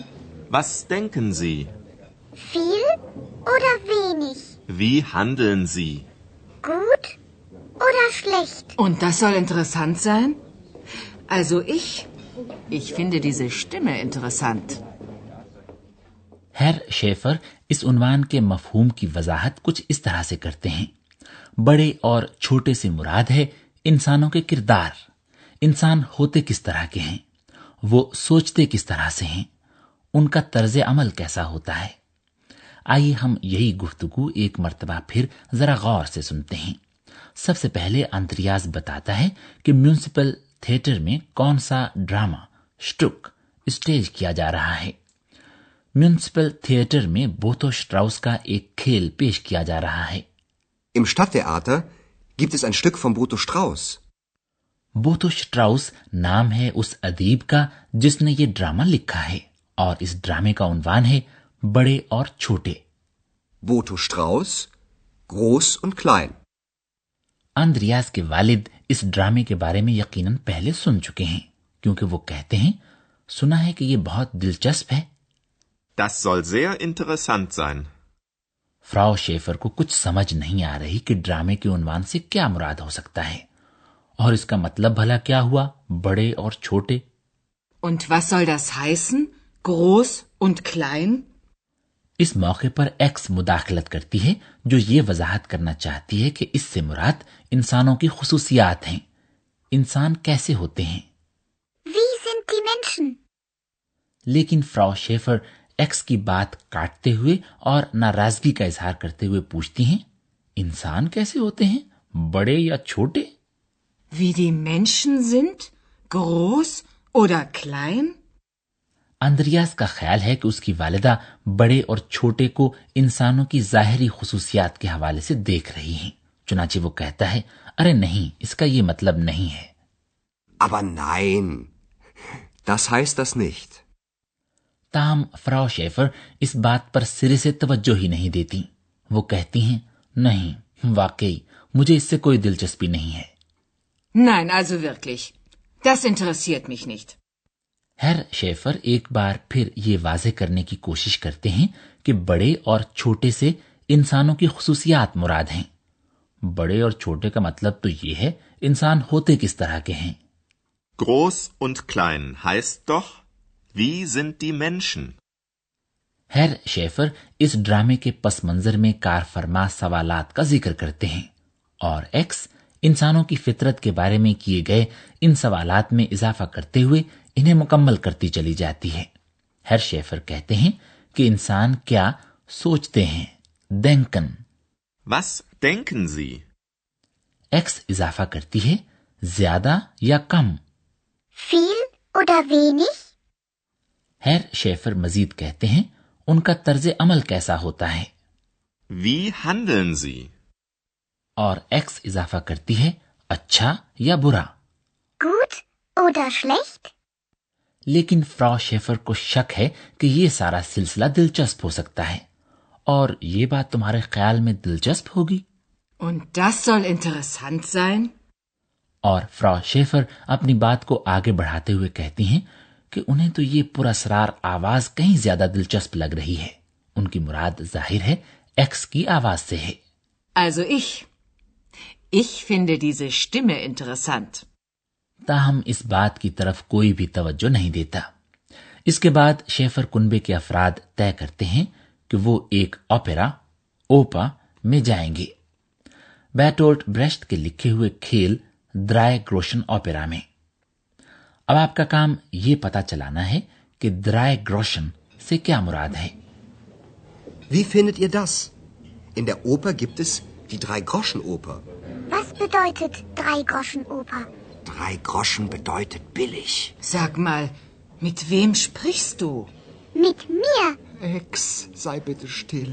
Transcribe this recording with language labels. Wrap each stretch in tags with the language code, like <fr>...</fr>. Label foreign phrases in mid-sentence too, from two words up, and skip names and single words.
<de>Was denken Sie? Viel oder wenig? Wie handeln Sie? Gut oder schlecht? Und das soll interessant sein? Also ich finde diese Stimme interessant.</de> <ur>ہیر شیفر اس عنوان کے مفہوم کی وضاحت کچھ اس طرح سے کرتے ہیں. بڑے اور چھوٹے سے مراد ہے انسانوں کے کردار. انسان ہوتے کس طرح کے ہیں، وہ سوچتے کس طرح سے ہیں، ان کا طرز عمل کیسا ہوتا ہے. آئیے ہم یہی گفتگو ایک مرتبہ پھر ذرا غور سے سنتے ہیں. سب سے پہلے آندریاس بتاتا ہے کہ</ur> <en>municipal theater</en> <ur>میں کون سا ڈرامہ شٹوک اسٹیج کیا جا رہا ہے.</ur> <en>municipal theater</en> <ur>میں بوتو اشٹراؤس کا ایک کھیل پیش کیا جا رہا ہے.</ur> <de>Im Stadttheater gibt es ein Stück von Boto Strauß.</de> <ur>بوتو اشٹراؤس نام ہے اس ادیب کا جس نے یہ ڈرامہ لکھا ہے، اور اس ڈرامے کا عنوان ہے بڑے اور چھوٹے.</ur> <de>Boto Strauß, Groß und Klein.</de> <ur>آندریاس کے والد اس ڈرامے کے بارے میں یقیناً پہلے سن چکے ہیں، کیونکہ وہ کہتے ہیں سنا ہے کہ یہ بہت دلچسپ ہے.</ur> <de>Das soll sehr interessant sein.</de> <ur>فراؤ شیفر کو کچھ سمجھ نہیں آ رہی کہ ڈرامے کے عنوان سے کیا مراد ہو سکتا ہے، اور اس کا مطلب بھلا کیا ہوا، بڑے اور چھوٹے.</ur> <de>Und was soll das heißen? Groß und klein?</de> <ur>اس موقع پر ایکس مداخلت کرتی ہے، جو یہ وضاحت کرنا چاہتی ہے کہ اس سے مراد انسانوں کی خصوصیات ہیں. انسان کیسے ہوتے ہیں.</ur> <de>Wie sind die Menschen?</de> <ur>لیکن فراؤ شیفر ایکس کی بات کاٹتے ہوئے اور ناراضگی کا اظہار کرتے ہوئے پوچھتی ہیں، انسان کیسے ہوتے ہیں، بڑے یا چھوٹے?</ur> <de>Wie die Menschen sind? Groß oder klein?</de> <ur>آندریاس کا خیال ہے کہ اس کی والدہ بڑے اور چھوٹے کو انسانوں کی ظاہری خصوصیات کے حوالے سے دیکھ رہی ہیں. چنانچہ وہ کہتا ہے، ارے نہیں، اس کا یہ مطلب نہیں ہے.</ur> <de>Aber nein, das heißt das nicht.</de> <ur>تاہم فراؤ شیفر اس بات پر سرے سے توجہ ہی نہیں دیتی. وہ کہتی ہیں، نہیں، واقعی مجھے اس سے کوئی دلچسپی نہیں ہے.</ur> <de>Nein, also wirklich. Das interessiert mich nicht.</de> <ur>ہیر شیفر ایک بار پھر یہ واضح کرنے کی کوشش کرتے ہیں کہ بڑے اور چھوٹے سے انسانوں کی خصوصیات مراد ہیں. بڑے اور چھوٹے کا مطلب تو یہ ہے انسان ہوتے کس طرح کے ہیں.</ur> <de>Groß und klein heißt doch, wie sind die Menschen?</de> <ur>ہیر شیفر اس ڈرامے کے پس منظر میں کار فرما سوالات کا ذکر کرتے ہیں اور ایکس انسانوں کی فطرت کے بارے میں کیے گئے ان سوالات میں اضافہ کرتے ہوئے انہیں مکمل کرتی چلی جاتی ہے. ہیر شیفر کہتے ہیں کہ انسان کیا سوچتے ہیں, denken।</ur> <de>Was denken Sie?</de> <ur>ایکس اضافہ کرتی ہے زیادہ یا کم.</ur> <de>Viel oder wenig?</de> <ur>ہیر شیفر مزید کہتے ہیں ان کا طرز عمل کیسا ہوتا ہے.</ur> <de>Wie handeln Sie?</de> <ur>اور ایکس اضافہ کرتی ہے اچھا یا برا.</ur> <de>Gut oder schlecht?</de> <ur>لیکن فراؤ شیفر کو شک ہے کہ یہ سارا سلسلہ دلچسپ ہو سکتا ہے اور یہ بات تمہارے خیال میں دلچسپ ہوگی.</ur> <de>Und das soll interessant sein?</de> <ur>اور فراؤ شیفر اپنی بات کو آگے بڑھاتے ہوئے کہتی ہیں کہ انہیں تو یہ پرسکار آواز کہیں زیادہ دلچسپ لگ رہی ہے. ان کی مراد ظاہر ہے ایکس کی آواز سے ہے.</ur> <de>Also ich finde diese Stimme interessant.</de> <ur>تاہم اس بات کی طرف کوئی بھی توجہ نہیں دیتا. اس کے بعد شیفر کنبے کے افراد طے کرتے ہیں کہ وہ ایک اوپا میں جائیں گے، بیرٹولٹ بریشٹ کے لکھے ہوئے کھیل درائی گروشن اوپیرا میں. اب آپ کا کام یہ پتا چلانا ہے کہ درائی گروشن سے کیا مراد ہے.</ur> <de>Wie findet ihr das? In der Oper gibt es die Drei-Groschen-Oper. Was bedeutet Drei-Groschen-Oper? 3 Groschen bedeutet billig. Sag mal, mit wem sprichst du? Mit mir. Ex, sei bitte still.</de>